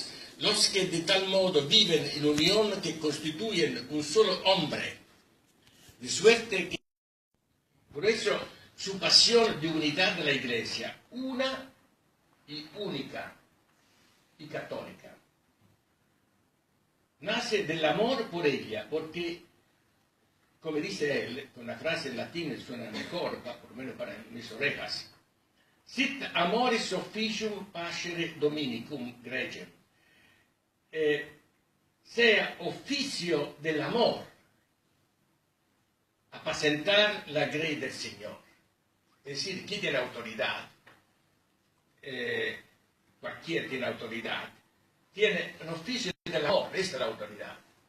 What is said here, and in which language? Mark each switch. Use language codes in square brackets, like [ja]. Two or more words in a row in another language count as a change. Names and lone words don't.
[es] Los que de tal modo viven en unión que constituyen un solo hombre, de suerte que por eso su pasión de unidad de la Iglesia, una y única y católica, nace del amor por ella, porque, como dice él, con la frase en latín suena mejor, por lo menos para mis orejas, [la] sit amoris officium pascere dominicum gregem, [es] sea oficio del amor, apacentar la grey del Señor. Es decir, ¿quién tiene autoridad? Cualquiera tiene autoridad. Tiene un oficio del amor, esta es la autoridad.